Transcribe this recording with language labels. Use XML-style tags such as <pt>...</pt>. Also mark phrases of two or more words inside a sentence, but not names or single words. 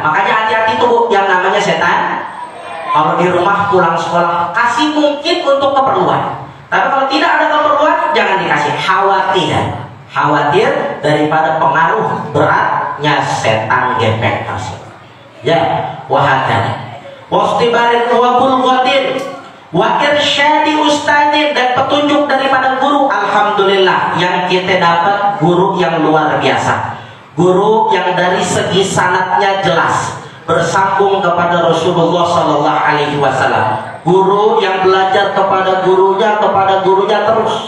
<id>Makanya hati-hati tuh yang namanya setan. Kalau di rumah pulang sekolah kasih mungkin untuk keperluan, tapi kalau tidak ada keperluan jangan dikasih. Khawatir daripada pengaruh beratnya setan gepeng tersebut. Ya,</id> <ar>وهكذا واصطبار وبلغة وإرشاد أستاذ,</ar> <id>dan petunjuk daripada guru. Alhamdulillah yang kita dapat guru yang luar biasa, guru yang dari segi sanadnya jelas bersambung kepada Rasulullah</id> <ar>صلى الله عليه وسلم,</ar> <id>guru yang belajar kepada gurunya terus.</id>